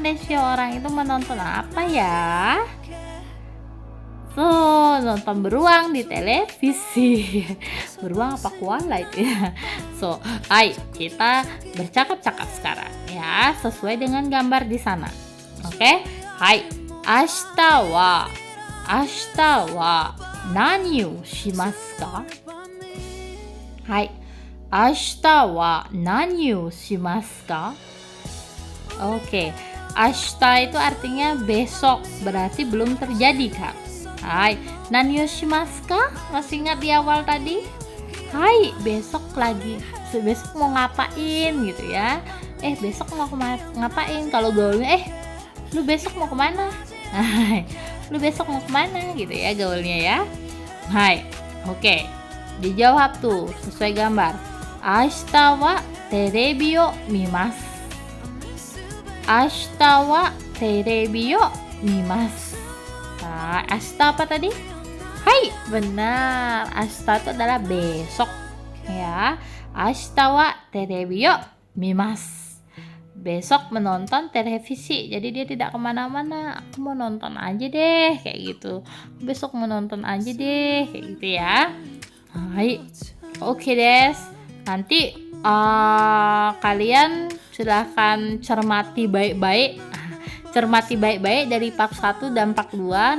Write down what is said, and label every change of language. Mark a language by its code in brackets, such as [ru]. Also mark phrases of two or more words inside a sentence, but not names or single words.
[id] Desyo, orang itu menonton apa ya? Nonton beruang di televisi. Beruang apa koala itu ya? Hai, kita bercakap-cakap sekarang ya, sesuai dengan gambar di sana. Oke? Hai, [ja] 明日は何をしますか? はい、明日は何をしますか? [id] Oke, ashita itu artinya besok, berarti belum terjadi kan? Hai, [ja] 何をしますか? [id] Masih ingat di awal tadi? Hai, besok mau ngapain gitu ya? Besok mau ngapain? Kalau gaulnya lu besok mau kemana? Hai, lu besok mau kemana gitu ya gaulnya ya. Hai, oke. Dijawab tuh sesuai gambar. [ja] 明日はテレビを見ます. 明日はテレビを見ます. [id] Nah, ashita apa tadi? Hai, benar. Ashita itu adalah besok ya. [ja] 明日はテレビを見ます. [id] Besok menonton televisi, jadi dia tidak kemana-mana. Aku mau nonton aja deh, kayak gitu. Besok menonton aja deh, kayak gitu ya. Hai, oke des. Nanti kalian silahkan cermati baik-baik dari part 1 dan part 2.